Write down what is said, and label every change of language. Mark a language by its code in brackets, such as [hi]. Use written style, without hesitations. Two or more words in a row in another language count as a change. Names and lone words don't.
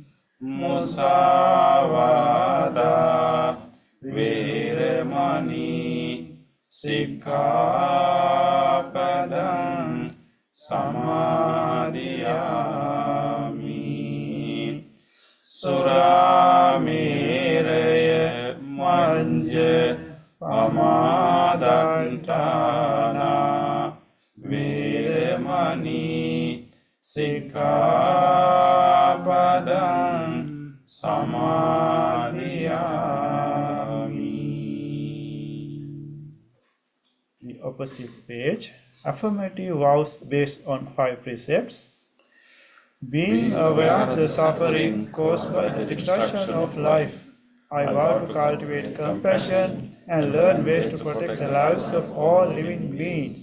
[pi] musāvādā vēramaṇī sikkhapadam samadhiyāmi, surāmeraya mañña pamādantana Sikkhapadang samadhiyami. [en] The opposite page. Affirmative vows based on 5 precepts. Being aware of the suffering caused by the destruction of life, I vow to cultivate compassion and learn ways to protect the lives of all living beings.